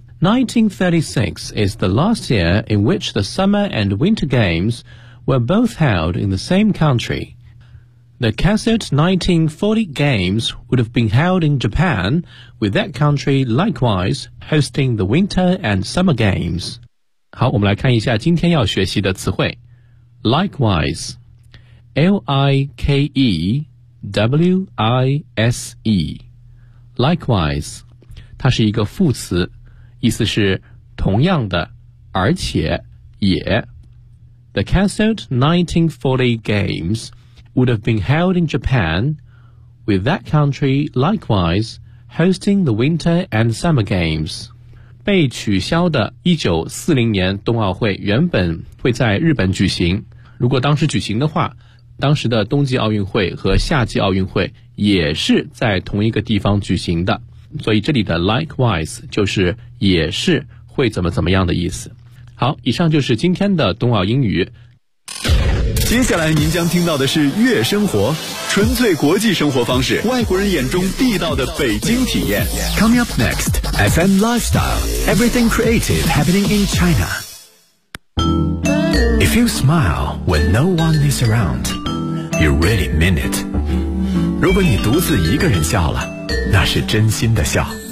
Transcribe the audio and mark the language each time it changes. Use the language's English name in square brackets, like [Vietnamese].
[English] 1936 is the last year in which the Summer and Winter Games were both held in the same country. The canceled 1940 Games would have been held in Japan, with that country likewise hosting the Winter and Summer Games. [Chinese] 好，我们来看一下今天要学习的词汇。 [English] Likewise, L-I-K-E-W-I-S-E, likewise, [Chinese] 它是一个副词，意思是同样的，而且也。 [English] The cancelled 1940 Games would have been held in Japan, with that country likewise hosting the Winter and Summer Games. [Chinese] 被取消的1940年冬奥会原本会在日本举行，如果当时举行的话，当时的冬季奥运会和夏季奥运会也是在同一个地方举行的，所以这里的 likewise 就是也是会怎么怎么样的意思。好，以上就是今天的冬奥英语。接下来您将听到的是月生活，纯粹国际生活方式，外国人眼中地道的北京体验。 [English] Coming up next, FM Lifestyle, Everything Creative Happening in China. If you smile when no one is around, you really mean it. [Chinese] 如果你独自一个人笑了，那是真心的笑。